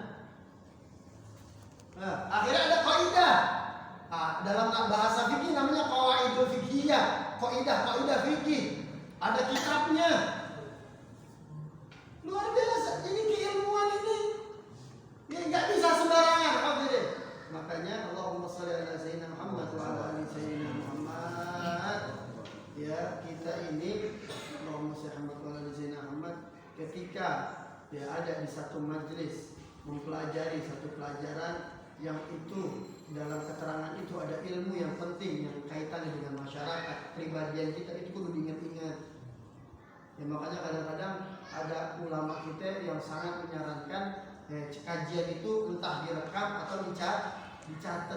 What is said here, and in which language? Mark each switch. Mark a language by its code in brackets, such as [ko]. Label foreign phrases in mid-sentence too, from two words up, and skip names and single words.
[id] Nah, akhirnya ada kaidah. Dalam bahasa fikih namanya [ar] القواعد الفقهية, [id] kaidah fikih. Ada kitabnya. Luar biasa. Ini keilmuan ini. Ya nggak bisa sembarangan. Makanya [ar] اللهم صل على سيدنا محمد وعلى آل سيدنا محمد. [id] Ya, kita ini [ar] اللهم صل وعلى سيدنا محمد [id] ketika ya ada di satu majelis mempelajari satu pelajaran yang itu dalam keterangan itu ada ilmu yang penting yang kaitannya dengan masyarakat, kepribadian kita itu kudu diingat-ingat. Ya, makanya kadang-kadang ada ulama kita yang sangat menyarankan kajian itu entah direkam atau dicatat.